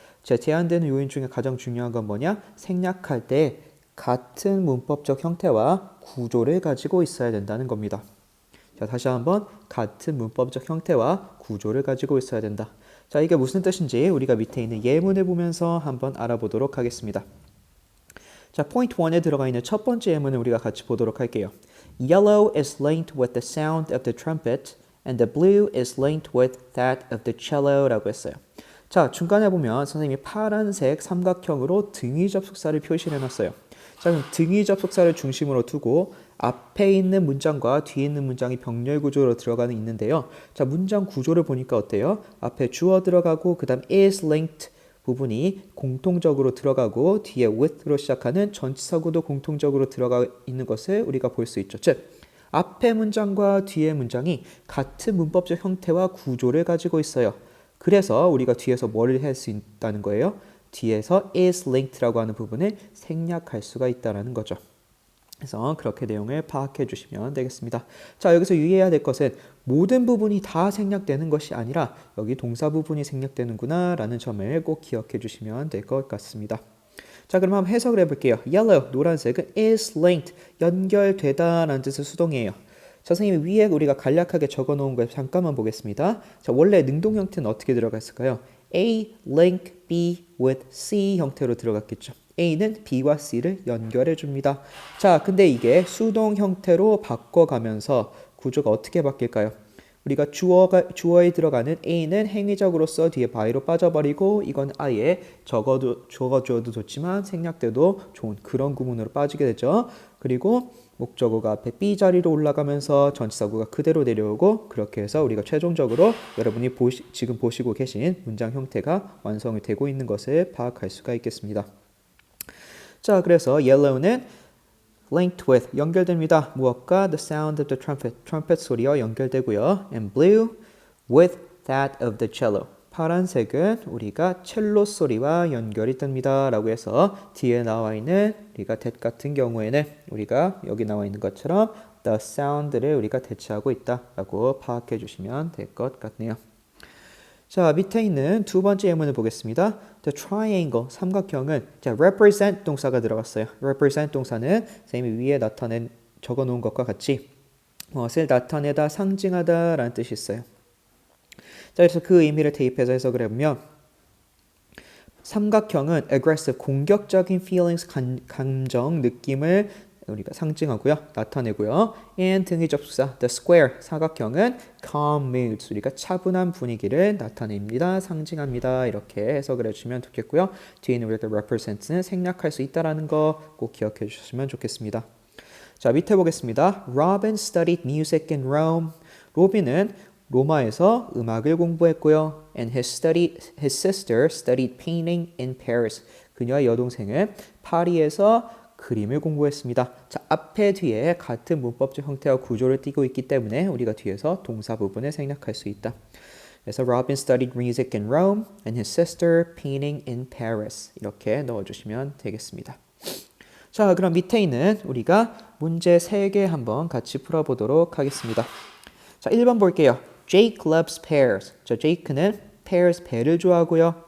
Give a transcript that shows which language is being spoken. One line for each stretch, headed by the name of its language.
Korean: 제한되는 요인 중에 가장 중요한 건 뭐냐? 생략할 때 같은 문법적 형태와 구조를 가지고 있어야 된다는 겁니다. 자, 다시 한번 같은 문법적 형태와 구조를 가지고 있어야 된다. 자, 이게 무슨 뜻인지 우리가 밑에 있는 예문을 보면서 한번 알아보도록 하겠습니다. 자, 포인트 1에 들어가 있는 첫 번째 예문을 우리가 같이 보도록 할게요.
English: Yellow is linked with the sound of the trumpet and the blue is linked with that of the cello
Korean: 라고 했어요. 자, 중간에 보면 선생님이 파란색 삼각형으로 등위 접속사를 표시를 해놨어요. 자, 그럼 등위 접속사를 중심으로 두고 앞에 있는 문장과 뒤에 있는 문장이 병렬 구조로 들어가는 있는데요. 자, 문장 구조를 보니까 어때요? 앞에 주어 들어가고 그 다음 is linked 부분이 공통적으로 들어가고 뒤에 with로 시작하는 전치사구도 공통적으로 들어가 있는 것을 우리가 볼 수 있죠. 즉, 앞에 문장과 뒤에 문장이 같은 문법적 형태와 구조를 가지고 있어요. 그래서 우리가 뒤에서 뭘 할 수 있다는 거예요? 뒤에서 is linked라고 하는 부분을 생략할 수가 있다는 거죠. 그래서 그렇게 내용을 파악해 주시면 되겠습니다. 자, 여기서 유의해야 될 것은 모든 부분이 다 생략되는 것이 아니라 여기 동사 부분이 생략되는구나 라는 점을 꼭 기억해 주시면 될 것 같습니다. 자, 그럼 한번 해석을 해볼게요. Yellow, 노란색은 is linked, 연결되다 라는 뜻의 수동이에요. 자, 선생님이 위에 우리가 간략하게 적어놓은 걸 잠깐만 보겠습니다. 자, 원래 능동 형태는 어떻게 들어갔을까요?
English: A link B with C
Korean: 형태로 들어갔겠죠. A는 B와 C를 연결해 줍니다. 자, 근데 이게 수동 형태로 바꿔가면서 구조가 어떻게 바뀔까요? 우리가 주어에 들어가는 A는 행위적으로서 뒤에 by로 빠져버리고 이건 아예 적어줘도 좋지만 생략돼도 좋은 그런 구문으로 빠지게 되죠. 그리고 목적어가 앞에 B 자리로 올라가면서 전치사구가 그대로 내려오고 그렇게 해서 우리가 최종적으로 여러분이 지금 보시고 계신 문장 형태가 완성이 되고 있는 것을 파악할 수가 있겠습니다. 자, 그래서 yellow는 linked with 연결됩니다. 무엇과?
English: The sound of the trumpet,
Korean: 트럼펫 소리와 연결되고요.
English: And blue with that of the cello.
Korean: 파란색은 우리가 첼로 소리와 연결이 됩니다. 라고 해서 뒤에 나와 있는 우리가 that 같은 경우에는 우리가 여기 나와 있는 것처럼 the sound를 우리가 대체하고 있다라고 파악해 주시면 될 것 같네요. 자, 밑에 있는 두 번째 예문을 보겠습니다.
English: The triangle,
Korean: 삼각형은 자, represent 동사가 들어갔어요. represent 동사는 선생님이 위에 적어놓은 것과 같이 무엇을 나타내다, 상징하다 라는 뜻이 있어요. 자, 그래서 그 의미를 대입해서 해석을 해보면 삼각형은 aggressive, 공격적인 feelings, 감정, 느낌을 우리가 상징하고요, 나타내고요. and 등의 접속사 the square, 사각형은 calm moods, 우리가 차분한 분위기를 나타냅니다, 상징합니다. 이렇게 해석을 해주시면 좋겠고요. 뒤에 있는 우리가 represent는 생략할 수 있다라는 거 꼭 기억해 주셨으면 좋겠습니다. 자, 밑에 보겠습니다.
English: Robin studied music in Rome.
Korean: 로빈은 로마에서 음악을 공부했고요.
English: And his sister studied painting in Paris.
Korean: 그녀의 여동생은 파리에서 그림을 공부했습니다. 자, 앞에 뒤에 같은 문법적 형태와 구조를 띠고 있기 때문에 우리가 뒤에서 동사 부분을 생략할 수 있다. 그래서
English: Robin studied music in Rome and his sister painting in Paris.
Korean: 이렇게 넣어주시면 되겠습니다. 자, 그럼 밑에 있는 우리가 문제 3개 한번 같이 풀어보도록 하겠습니다. 자, 1번 볼게요.
English: Jake loves pears.
Korean: 자, Jake는 pears, 배를 좋아하고요.